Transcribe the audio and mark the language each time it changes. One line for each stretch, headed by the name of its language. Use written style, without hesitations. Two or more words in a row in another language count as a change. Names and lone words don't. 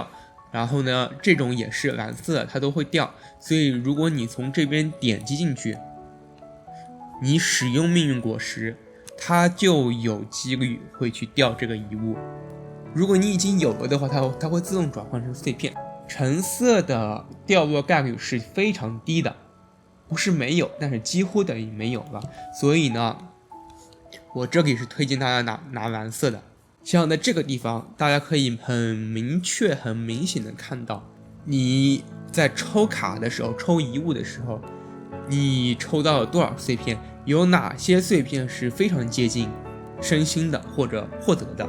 Chinese: 然後呢，這種也是藍色的，它都會掉。所以如果你從這邊點擊進去，你使用命運果實，它就有幾率會去掉這個遺物。如果你已經有了的話，它會自動轉換成碎片。橙色的掉落概率是非常低的，不是沒有，但是幾乎等於沒有了。所以呢，我這裡是推薦大家拿藍色的。像在這個地方，大家可以很明確、很明顯的看到，你在抽卡的時候、抽遺物的時候，你抽到了多少碎片，有哪些碎片是非常接近升星的或者获得的。